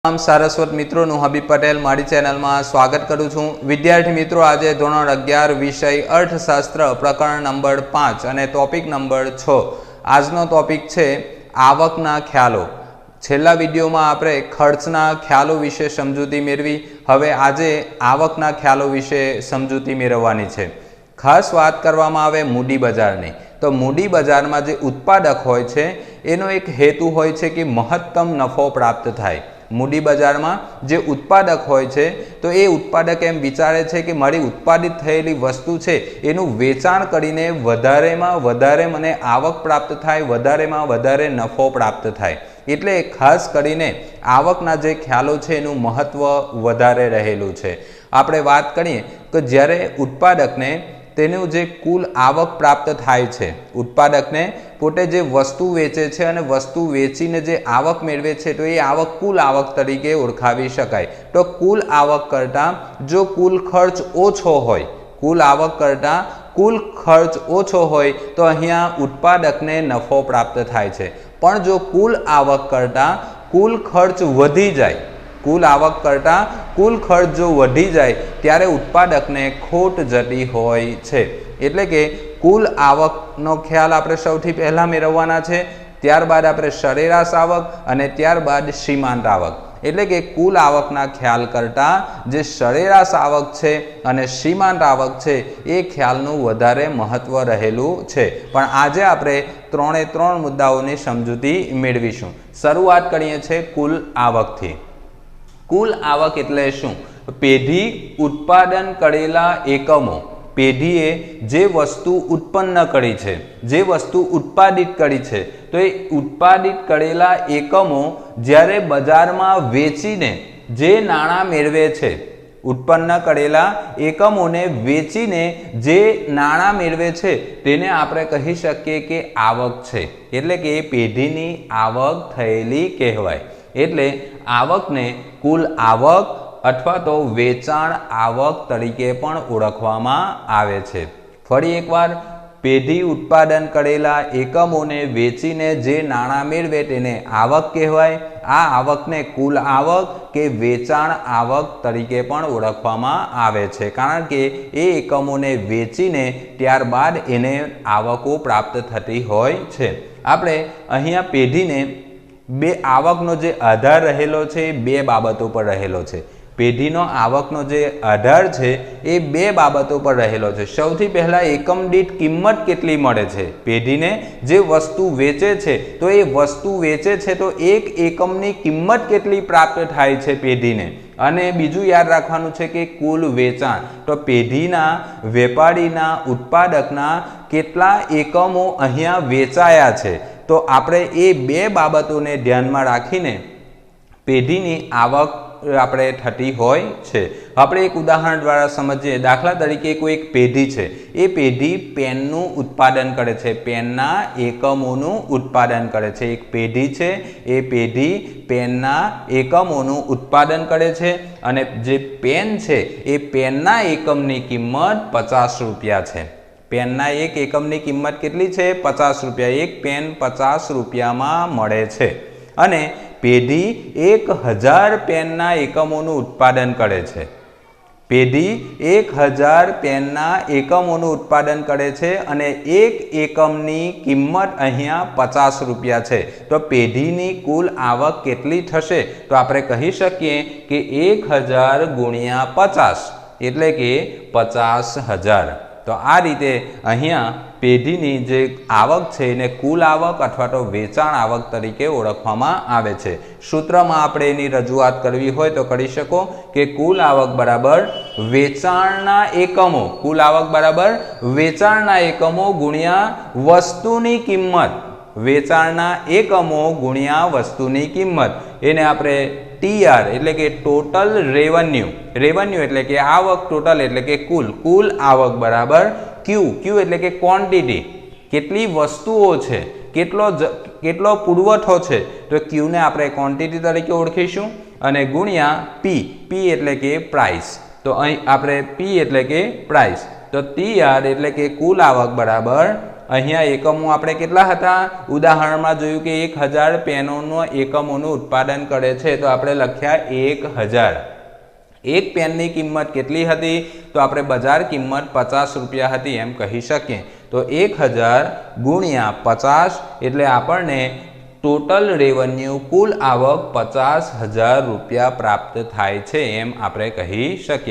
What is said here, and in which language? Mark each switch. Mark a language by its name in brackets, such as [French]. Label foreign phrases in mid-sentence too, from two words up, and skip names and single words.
[Gujarati] તમામ સારસ્વત મિત્રો હબીબ પટેલ મારી ચેનલ મેં સ્વાગત કરું છું। વિદ્યાર્થી મિત્રો આજ ધોરણ 11 વિષય અર્થશાસ્ત્ર પ્રકરણ નંબર 5 ઔર ટૉપિક નંબર 6। આજનો ટૉપિક હૈ આવકના ખ્યાલો। છેલ્લા વિડિયો મેં આપણે ખર્ચના ખ્યાલો વિષે સમજૂતી મેળવી, હવે આજે આવકના ખ્યાલો વિષે સમજૂતી મેળવવાની છે। ખાસ બાત કરવામાં આવે મૂડી બજારની, તો મૂડી બજાર મેં જે ઉત્પાદક હોય છે એનો એક હેતુ હોય છે કિ મહત્તમ નફો પ્રાપ્ત થાય। મૂડી બજાર મેં જે ઉત્પાદક હોય છે તો યે ઉત્પાદક એમ વિચારે છે કિ મારી ઉત્પાદિત થયેલી વસ્તુ છે એનુ વેચાણ કરીને વધારેમાં વધારે મને આવક પ્રાપ્ત થાય, વધારેમાં વધારે નફો પ્રાપ્ત થાય। એટલે ખાસ કરીને આવકના જે ખ્યાલો છે એનું મહત્વ વધારે રહેલું છે। આપણે વાત કરીએ તો જ્યારે ઉત્પાદકને તેનુ જે કુલ આવક પ્રાપ્ત થાય છે, ઉત્પાદકને પોતે જે વસ્તુ વેચે છે અને વસ્તુ વેચીને જે આવક મેળવે છે તો યે આવક કુલ આવક તરીકે ઓળખાવી શકાય। તો કુલ આવક કરતા જો કુલ ખર્ચ ઓછો હોય, કુલ આવક કરતા કુલ ખર્ચ ઓછો હોય તો અહીંયા ઉત્પાદકને નફો પ્રાપ્ત થાય છે। પણ જો કુલ આવક કરતા કુલ ખર્ચ વધી જાય, કુલ આવક કરતા કુલ ખર્ચ જો વધી જાએ ત્યારે ઉત્પાદકને ખોટ જતી હોય છે। એટલે કે કુલ આવકનો ખ્યાલ આપણે સૌથી પહેલા મેળવવાના છે, ત્યારબાદ આપણે સરેરાશ આવક અને ત્યારબાદ સીમાંત આવક। એટલે કે કુલ આવકના ખ્યાલ કરતા જે સરેરાશ આવક છે અને સીમાંત આવક છે એ ખ્યાલનું વધારે મહત્વ રહેલું છે। પણ આજે આપણે ત્રણેય ત્રણ મુદ્દાઓની સમજૂતી મેળવીશું। શરૂઆત કરીએ છે કુલ આવકથી। કુલ આવક એટલે શું? પેઢી ઉત્પાદન કરેલા એકમો, પેઢીએ જે વસ્તુ ઉત્પન્ન કરી છે, જે વસ્તુ ઉત્પાદિત કરી છે, તો યે ઉત્પાદિત કરેલા એકમો જ્યારે બજાર મેં વેચીને જે નાણાં મેળવે છે, ઉત્પન્ન કરેલા એકમોને વેચીને જે નાણાં મેળવે છે તેને આપણે કહી શકીએ કે આવક છે। એટલે કે પેઢીની આવક થયેલી કહેવાય। એટલે આવકને કુલ આવક અથવા તો વેચાણ આવક તરીકે પણ ઓળખવામાં આવે છે। ફરી એકવાર, પેઢી ઉત્પાદન કરેલા એકમોને વેચીને જે નાણાં મેળવે તેને આવક કહેવાય। આ આવકને કુલ આવક કે વેચાણ આવક તરીકે પણ ઓળખવામાં આવે છે, કારણ કે એ એકમોને વેચીને ત્યારબાદ એને આવકો પ્રાપ્ત થતી હોય છે। આપણે અહીંયા પેઢીને બે આવકનો જે આધાર રહેલો છે બે બાબતો પર રહેલો છે। પેઢીનો આવકનો જે આધાર છે એ બે બાબતો પર રહેલો છે। સૌથી પહલા એકમ દીઠ કિંમત કેટલી મળે છે। પેઢીને જે વસ્તુ વેચે છે તો એ વસ્તુ વેચે છે તો એક એકમની કિંમત કેટલી પ્રાપ્ત થાય છે પેઢીને। અને બીજૂ યાદ રાખવાનું છે કે કુલ વેચાણ, તો પેઢીના વેપારીના ઉત્પાદકના કેટલા એકમો અહીંયા વેચાયા છે। તો આપણે એ બે બાબતોને ધ્યાનમાં રાખીને પેઢીની આવક આપણે થતી હોય છે। આપણે એક ઉદાહરણ દ્વારા સમઝીએ। દાખલા તરીકે કોઈ એક પેઢી છે, એ પેઢી પેનનું ઉત્પાદન કરે છે, પેનના એકમોનું ઉત્પાદન કરે છે। એક પેઢી છે, એ પેઢી પેનના એકમોનું ઉત્પાદન કરે છે અને જે પેન છે એ પેનના એકમની કિંમત 50 રૂપિયા છે। પેનના એક એકમની કિંમત કેટલી છે? 50 રૂપિયા। એક પેન 50 રૂપિયામાં મળે છે અને પેઢી 1000 પેનના એકમોનું ઉત્પાદન કરે છે। પેઢી 1000 પેનના એકમોનું ઉત્પાદન કરે છે અને એક એકમની કિંમત અહીંયા 50 રૂપિયા છે। તો પેઢીની કુલ આવક કેટલી થશે? તો આપણે કહી શકીએ કે 1000 ગુણિયા 50 એટલે કે 50,000। તો આ રીતે અહીંયા પેઢીની જે આવક છે એને કુલ આવક અથવા તો વેચાણ આવક તરીકે ઓળખવામાં આવે છે। સૂત્રમાં આપણે એની રજૂઆત કરવી હોય તો કરી શકો કે કુલ આવક બરાબર વેચાણના એકમો, કુલ આવક બરાબર વેચાણના એકમો ગુણિયા વસ્તુની કિંમત, વેચાણના એકમો ગુણિયા વસ્તુની કિંમત। એને આપણે TR એટલે કે [English] total revenue, [Gujarati] , રેવન્યૂ એટલે કે આવક, ટોટલ એટલે કે કુલ, કુલ આવક બરાબર Q, Q એટલે કે ક્વૉન્ટિટી, કેટલી વસ્તુઓ છે, કેટલો પુરવઠો છે, તો Q ને આપણે ક્વૉન્ટિટી તરીકે ઓળખીશું અને ગુણિયા P, P એટલે કે પ્રાઇસ। તો અહીં આપણે P એટલે કે પ્રાઇસ, તો TR એટલે કે કુલ આવક બરાબર અહીંયા એકમો આપણે કેટલા હતા? ઉદાહરણમાં જોયું કે 1000 પેનોનો એકમોનું ઉત્પાદન કરે છે, તો આપણે લખ્યા 1000. એક પેનની કિંમત કેટલી હતી? તો આપણે બજાર કિંમત 50 રૂપિયા હતી એમ કહી શકીએ. તો 1000 ગુણ્યા 50 એટલે આપણને [English] total revenue [Gujarati] કુલ આવક 50,000 રૂપિયા પ્રાપ્ત થાય છે એમ આપણે કહી શકીએ.